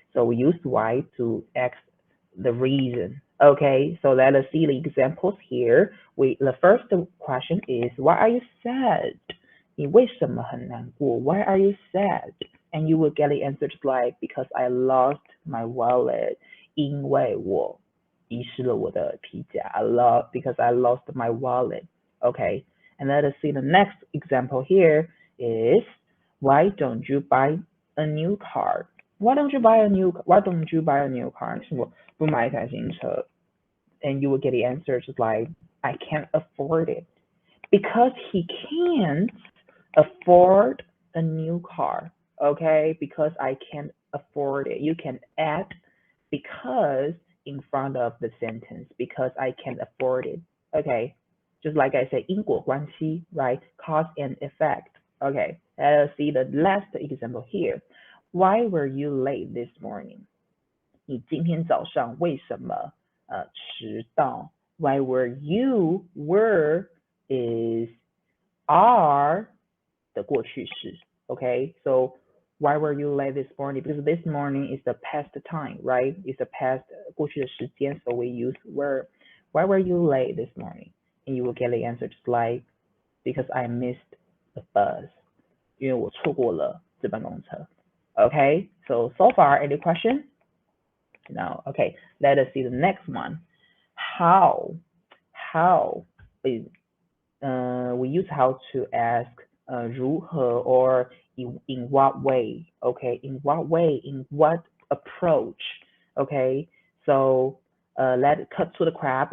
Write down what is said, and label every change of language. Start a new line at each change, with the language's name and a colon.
English: So we use why to ask the reason. Okay, so let us see the examples here. The first question is, why are you sad?
Chinese: 你为什么很难过?
English: Why are you sad? And you will get the answer just like, because I lost my wallet.
Chinese: 因为我遗失了我的皮夹.
English: Because I lost my wallet. Okay, and let us see the next example here is, why don't you buy a new car? Why don't you buy a new car?
Chinese: 不买一台新车.
English: And you will get the answer just like, I can't afford it. Because he can't afford a new car. Okay, because I can't afford it. You can add because in front of the sentence, because I can't afford it. Okay, just like I said,
Chinese: 因果关系,
English: right? Cause and effect. Okay, let's see the last example here. Why were you late this morning?
Chinese: 你今天早上为什么迟到?
English: Why were you? Were is are
Chinese: 的过去式.
English: Okay, so why were you late this morning? Because this morning is the past time, right? It's the past
Chinese: 过去的时间,
English: so we use were. Why were you late this morning? And you will get the answer just like, because I missed the bus.
Chinese: 因为我错过了这班公车.
English: Okay, so far, any question? No. Okay, let us see the next one. How is we use how to ask
Chinese: 如何
English: or in what way. Okay, in what way, in what approach. Okay, so let's cut to the crap.